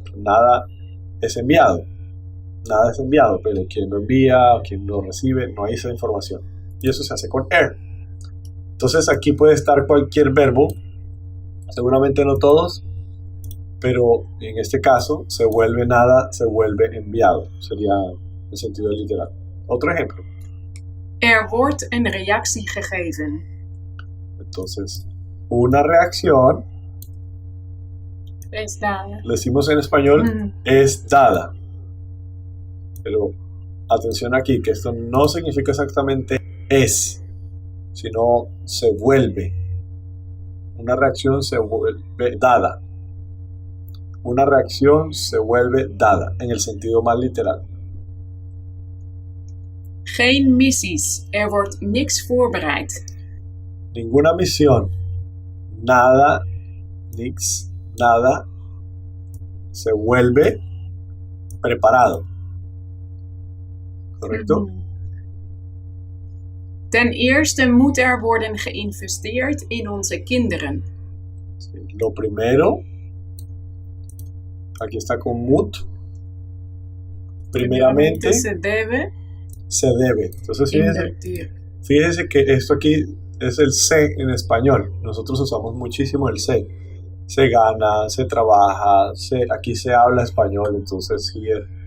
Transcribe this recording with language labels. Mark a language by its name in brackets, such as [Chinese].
[Spanish] Nada es enviado. Nada es enviado, pero quien lo envía, quien lo recibe, no hay esa información. Y eso se hace con er. Entonces aquí puede estar cualquier verbo, seguramente no todos, pero en este caso se vuelve nada, se vuelve enviado. Sería el sentido literal. Otro ejemplo. [Dutch] Wordt een reactie gegeven. [Spanish] Entonces, una reacción, Es dada. le decimos en español, es dada. Pero atención aquí, que esto no significa exactamente es, sino se vuelve. Una reacción se vuelve dada. Una reacción se vuelve dada, en el sentido más literal. [Dutch] Geen missies. Wordt niks voorbereid. [Spanish] Ninguna misión. Nada, nix, nada, se vuelve preparado. ¿Correcto? [Dutch] Ten eerste moet worden geïnvesteerd in onze kinderen. [Spanish] Sí. Lo primero, aquí está con mut. Primeramente se debe. Entonces fíjense que esto aquí es el se en español. Nosotros usamos muchísimo el se. Se gana, se trabaja, aquí se habla español, entonces here.